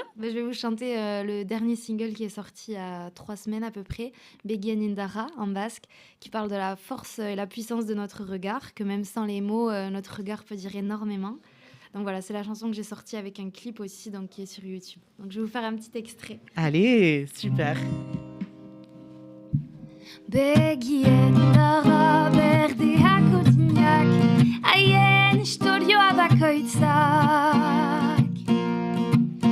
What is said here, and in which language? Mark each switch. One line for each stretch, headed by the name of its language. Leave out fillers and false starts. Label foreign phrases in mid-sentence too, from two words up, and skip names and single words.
French: Je vais vous chanter le dernier single qui est sorti il y a 3 semaines à peu près, Begien Indara en basque, qui parle de la force et la puissance de notre regard, que même sans les mots, notre regard peut dire énormément. Donc voilà, c'est la chanson que j'ai sortie avec un clip aussi, donc qui est sur YouTube. Donc je vais vous faire un petit extrait. Allez, super.
Basque: Begien dara berdeak otinak, haien istorioa bakoitzak.